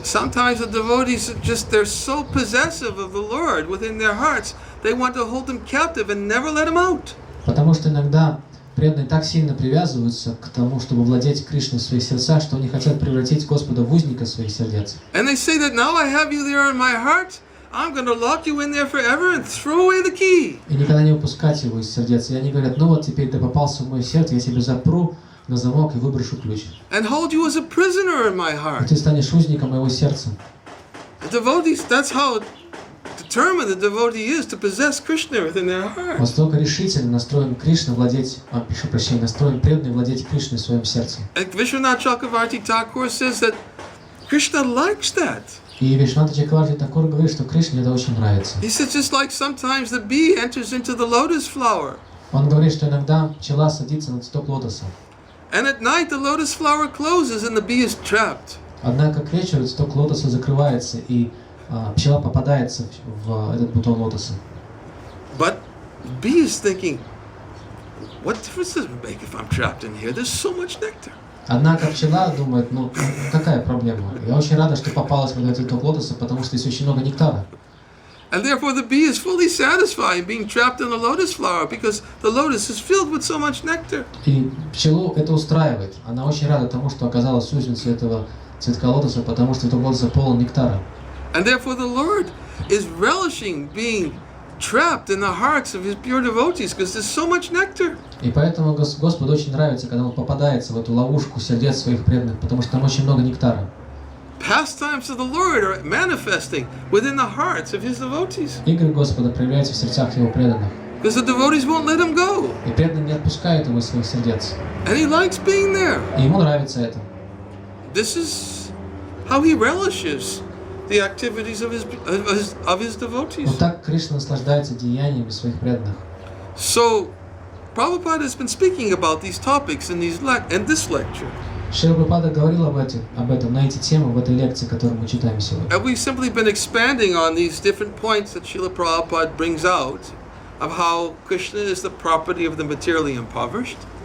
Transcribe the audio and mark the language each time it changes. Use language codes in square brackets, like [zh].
[en] Sometimes the devotees they're so possessive of the Lord within their hearts, they want to hold him captive and never let him out. [ru] Потому что иногда преданные так сильно привязываются к тому, чтобы владеть Кришной в своих сердцах, что они хотят превратить Господа в узника своих сердец. [en] And they say that now I have you there in my heart, I'm going to lock you in there forever and throw away the key. [ru] И никогда не выпускать его из сердец. И они говорят, ну вот теперь ты попался в мое сердце, я тебя запру на замок и выброшу ключ. [en] And hold you as a prisoner in my [ru] И [en] heart. [ru] ты станешь узником моего сердца. [en] The devotees, that's how determined the devotee is to possess Krishna within their heart. [ru] Настолько решительно настроен Кришна владеть, настроен преданный владеть Кришной в своем сердце. [en] And Vishwanath Chakravarti Thakur says that Krishna likes that. [ru] И Вишванатха Чакраварти Такур говорит, что Кришне это очень нравится. [en] He says just like sometimes the bee enters into the lotus flower. [ru] Он говорит, что иногда пчела садится на цветок лотоса. [en] And at night the lotus flower closes and the bee is trapped. [ru] Однако к вечеру цветок лотоса закрывается, и пчела попадается в этот бутон лотоса. [en] But the bee is thinking, what difference does it make if I'm trapped in here? There's so much nectar. [ru] Однако пчела думает, ну какая проблема? Я очень рада, что попалась в этот цветок лотоса, потому что здесь очень много нектара. [en] And therefore the bee is fully satisfied being trapped in the lotus flower because the lotus is filled with so much nectar. [ru] И пчелу это устраивает. Она очень рада тому, что оказалась узницей этого цветка лотоса, потому что цветок лотоса полон нектара. [en] And therefore the Lord is relishing being trapped in the hearts of his pure devotees because there's so much nectar. [ru] И поэтому Господу очень нравится, когда он попадается в эту ловушку сердец своих преданных, потому что там очень много нектара. [en] Pastimes of the Lord are manifesting within the hearts of his devotees. [ru] Игры Господа проявляются в сердцах его преданных. [en] Because the devotees won't let him go. [ru] И преданные не отпускают его из своих сердец. [en] And he likes being there. [ru] И ему нравится это. [en] This is how he relishes the activities of his devotees. [ru] Вот так Кришна наслаждается деяниями своих преданных. [en] So, Prabhupada has been speaking about these topics in this lecture. [ru] Шрила Прабхупада говорил об этом на эти темы в этой лекции, которую мы читаем сегодня. [en] And we've simply been expanding on these different points that Srila Prabhupada brings out of how Krishna is the property of the materially impoverished.